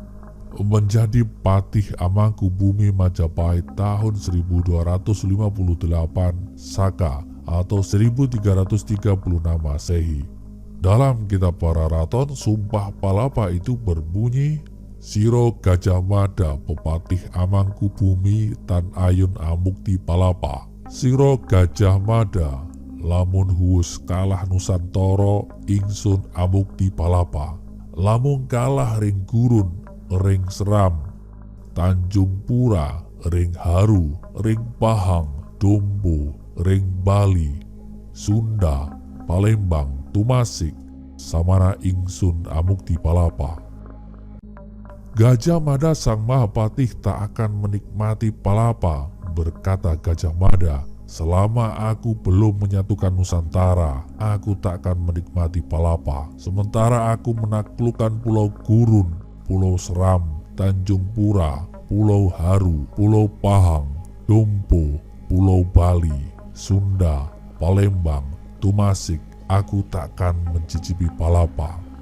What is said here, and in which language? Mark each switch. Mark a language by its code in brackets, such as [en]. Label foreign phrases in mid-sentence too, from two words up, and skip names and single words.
[id] Menjadi Patih Amangkubumi Majapahit tahun 1258 Saka atau 1336 Masehi. Dalam kitab Pararaton, sumpah palapa itu berbunyi, [kaw] Siro Gajah Mada Pepatih Amangkubumi Tan Ayun Amukti Palapa. Siro Gajah Mada lamun huus kalah Nusantara ingsun amukti palapa. Lamun kalah ring gurun ring seram, Tanjung Pura ring haru, ring Pahang Dombo, ring Bali, Sunda, Palembang, Tumasik, samana ingsun amukti palapa. [id] Gajah Mada sang Mahapatih tak akan menikmati palapa, berkata Gajah Mada, selama aku belum menyatukan Nusantara, aku tak akan menikmati palapa. Sementara aku menaklukkan Pulau Gurun, Pulau Seram, Tanjung Pura, Pulau Haru, Pulau Pahang, Dompo, Pulau Bali, Sunda, Palembang, Tumasik, aku takkan mencicipi palapa.